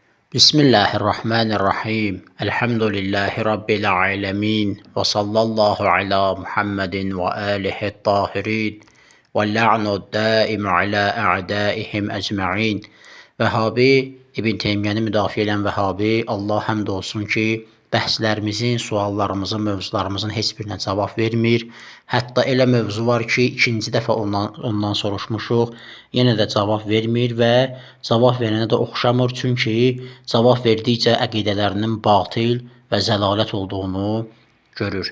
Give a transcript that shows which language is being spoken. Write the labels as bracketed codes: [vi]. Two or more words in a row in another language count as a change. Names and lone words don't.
[ar] بسم الله الرحمن الرحيم. الحمد لله رب العالمين. وصلى الله على محمد وآله الطاهرين. واللعن الدائم على أعدائهم أجمعين. [az] Vəhabi İbn Teymiyəni müdafiə edən Vəhabi, Allah həmd olsun ki, bəhslərimizin, suallarımızın, mövzularımızın heç birinə cavab vermir. Hətta elə mövzu var ki, ikinci dəfə ondan soruşmuşuq, yenə də cavab vermir və cavab verənə də oxşamır, çünki cavab verdikcə əqidələrinin batil və zəlalət olduğunu görür.